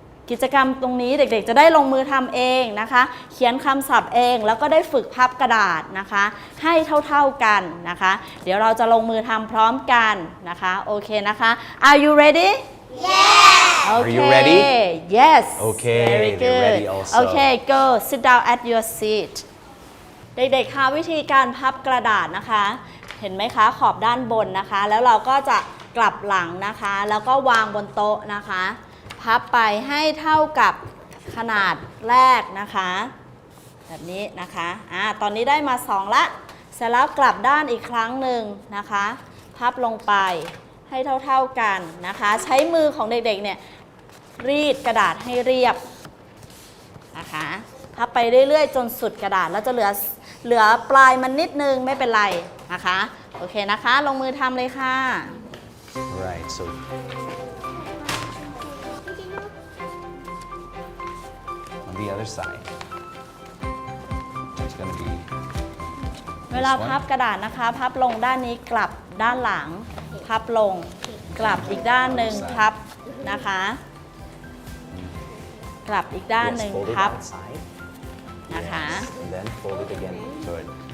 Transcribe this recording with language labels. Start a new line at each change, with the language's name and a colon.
Thai: กิจกรรมตรงนี้เด็กๆจะได้ลงมือทำเองนะคะเขียนคำศัพท์เองแล้วก็ได้ฝึกพับกระดาษนะคะให้เท่าๆกันนะคะเดี๋ยวเราจะลงมือทำพร้อมกันนะคะโอเคนะคะ
English: Are you ready? Yes. Okay. Are you ready? Yes. Okay, Very they're good. ready also. Okay, go sit down at your seat.
Thai: เด็กๆคะวิธีการพับกระดาษนะคะเห็นไหมคะขอบด้านบนนะคะแล้วเราก็จะกลับหลังนะคะแล้วก็วางบนโต๊ะนะคะพับไปให้เท่ากับขนาดแรกนะคะแบบนี้นะคะตอนนี้ได้มา2ละเสร็จแล้วกลับด้านอีกครั้งหนึ่งนะคะพับลงไปให้เท่าๆกันนะคะใช้มือของเด็กๆเนี่ยรีดกระดาษให้เรียบ นะคะพับไปเรื่อยๆจนสุดกระดาษแล้วจะเหลือปลายมันนิดนึงไม่เป็นไรนะคะโอเคนะคะลงมือทำเลยค่ะ
English: Right, so on the other side, it's going to be
Thai: เวลาพับกระดาษนะคะพับลงด้านนี้กลับด้านหลังพับลงกลับอีกด้านหนึ่งพับนะคะกลับอีกด้านหนึ่ง
English: fold it
Thai: พับ
English: outside,
Thai: นะคะ
English: and then fold it again. Good.